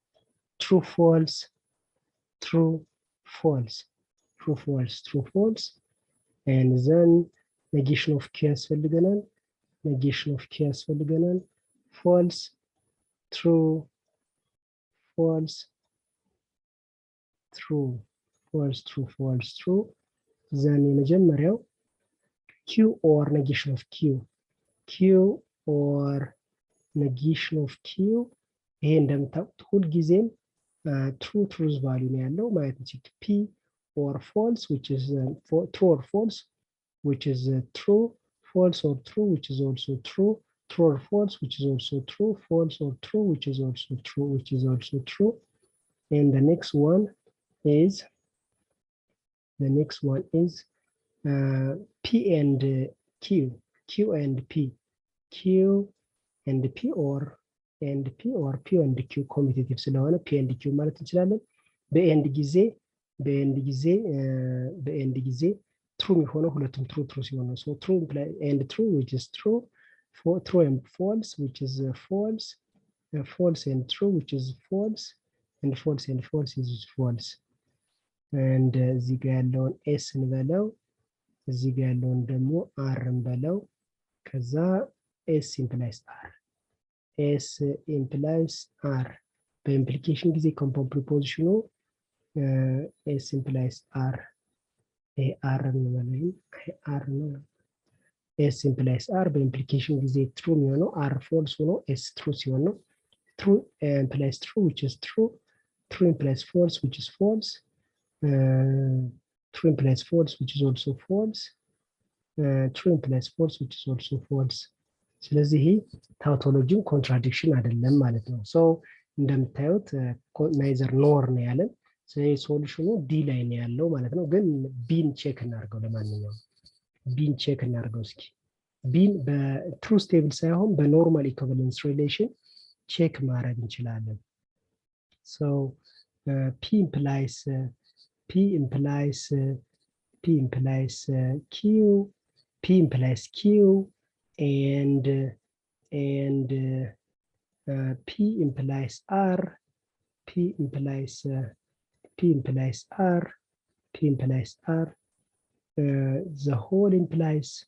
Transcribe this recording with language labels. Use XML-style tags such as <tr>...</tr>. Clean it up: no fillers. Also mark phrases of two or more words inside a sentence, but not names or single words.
<en>true false and then negation of Q ያስፈልገናል false true false true then የመጀመሪያው Q or negation of Q or negation of Q</en> <am>ይሄ እንደምታውቁት ሁሉ ጊዜም</am> <en>truth value</en> <am>ነው ያለው ማለት ነው</am> <en>P or false which is true or false which is true false or true which is also true true or false which is also true false or true which is also true and the next one is P and Q and P or P and Q commutative ስለሆነ P and Q</en> <am>ማለት እንችላለን በኤንድ</am> <en>ጊዜ true</en> <am>የሚሆነው ሁለቱም</am> <en>true</en> <am>ሲሆን ነው</am> <en>so true and true which is true true and false which is false false and true which is false and false and false is false and</en> <am>እዚህ ጋር ያለውን S እንበለው እዚህ ጋር ያለውን ደግሞ R እንበለው ከዛ S</am> <en>implies R</en> <am>በኢምፕሊኬሽን ጊዜ ኮምፓውንድ ፕሪፖዚሽኑ</am> <en>S implies R R</en> <am>እንበለው R ነው</am> <en>S implies R</en> <am>በኢምፕሊኬሽን ጊዜ</am> <en>true የሚሆነው R false ሆኖ S true</en> <am>ሲሆን ነው</am> <en>true implies true which is true true implies false which is false true implies false which is also false true implies false which is also false</en> <am>ስለዚህ ታውቶሎጂው ኮንትራዲክሽን አይደለም ማለት ነው so እንደምታዩት</am> <en>neither nor</en> <am>ነው ያለን ስለዚህ ሶሉሽኑ ዲ ላይ ነው ያለው ማለት ነው ግን ቢን ቼክ እናርገው ለማንኛውም ቢን ቼክ እናርገው እስኪ ቢን በትሩ ስቴብል ሳይሆን በኖርማል ኢኩቫለንስ ሪሌሽን ቼክ ማድረግ እንችላለን</am> <en>so P implies Q and P implies R the whole implies</en>